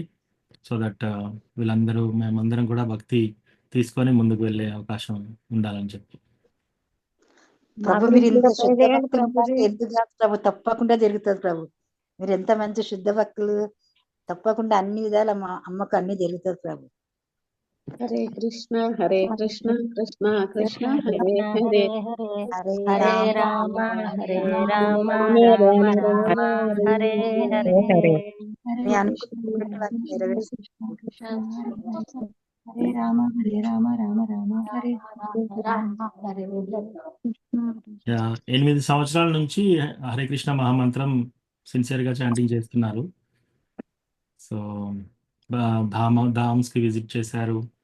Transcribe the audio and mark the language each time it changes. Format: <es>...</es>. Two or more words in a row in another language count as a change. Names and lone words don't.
<en>so that</en> <te>వీళ్ళందరూ, మేమందరం కూడా భక్తి తీసుకొని ముందుకు వెళ్ళే అవకాశం ఉండాలని చెప్పి. ప్రభు మీరు ఇంత శుద్ధ భక్తులు ఎందుకు కాదు ప్రభు, తప్పకుండా జరుగుతుంది ప్రభు. మీరు ఎంత మంచి శుద్ధ భక్తులు, తప్పకుండా అన్ని విధాల మా అమ్మకు అన్ని జరుగుతుంది ప్రభు.</te> <sa>హరే కృష్ణ కృష్ణ కృష్ణ హరే హరే హరే హరే రామ రామ హరే హరే రామ రామ రామ రామ రామ హరే హరే హరే.</sa> <te>మీ అనుకున్నటువంటి వారికి నెరవేర్చు.</te> <sa>హరే రామ రామ రామ హరే</sa> <te>8 సంవత్సరాల నుంచి హరే కృష్ణ మహామంత్రం సిన్సియర్గా చాంటింగ్ చేస్తున్నారు. సో ధామ్స్కి విజిట్ చేశారు.</te>